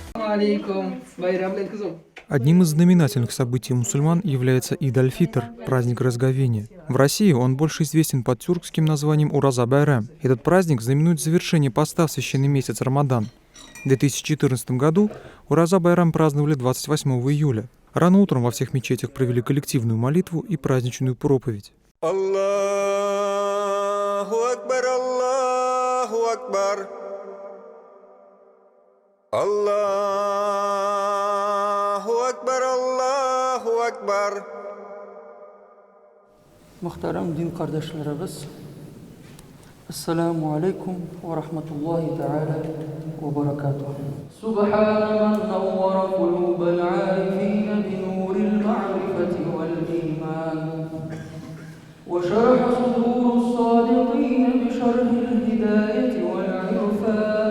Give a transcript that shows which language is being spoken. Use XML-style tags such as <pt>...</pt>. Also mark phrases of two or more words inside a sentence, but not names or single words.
<ru>Одним из знаменательных событий мусульман является Ид аль-Фитр – праздник разговения. В России он больше известен под тюркским названием Ураза Байрам. Этот праздник знаменует завершение поста в священный месяц Рамадан. В 2014 году Ураза Байрам праздновали 28 июля. Рано утром во всех мечетях провели коллективную молитву и праздничную проповедь.</ru> <ar>الله أكبر، الله أكبر. الله أكبر، الله أكبر.</ar> <tr>Muhtaram din kardeşlerimiz,</tr> <ar>السلام عليكم ورحمة الله تعالى وبركاته. سبحان من نور قلوب العارفين بنور المعرفة والإيمان. وشرح صدور الصادقين بشرح الهداية والعرفان.</ar>